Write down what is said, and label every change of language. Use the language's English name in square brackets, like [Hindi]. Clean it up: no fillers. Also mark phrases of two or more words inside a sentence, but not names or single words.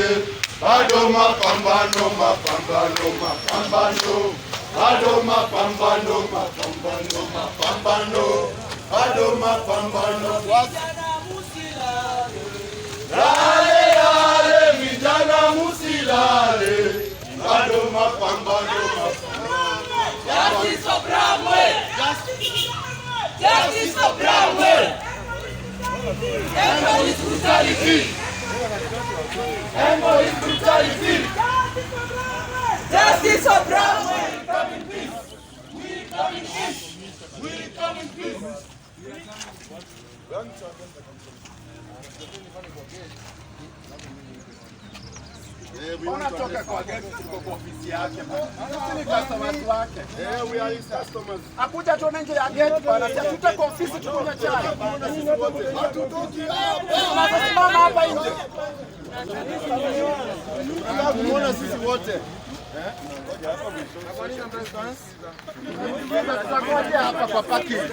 [Swahili] bado mapambano, mapambano, mapambano, bado mapambano, mapambano, mapambano, bado mapambano, vijana musilale, lale lale, vijana musilale, bado mapambano, mapambano. [English] Justice for Bramwel! Justice for Bramwel! End police brutality! End police brutality! Justice for Bramwel! We come in peace! We come in peace! We come in peace! [Swahili] Wanatoka kwa gate kwa ofisi yake. Sisi customers wake. [English] We are his customers. [Swahili] Akuja tu nje ya gate bana, tuta kwa ofisi tukunywe chai. Hatutoki hapa. Tunasimama hapa nje. Tunaona sisi wote. Tutangoja hapa kwa parking.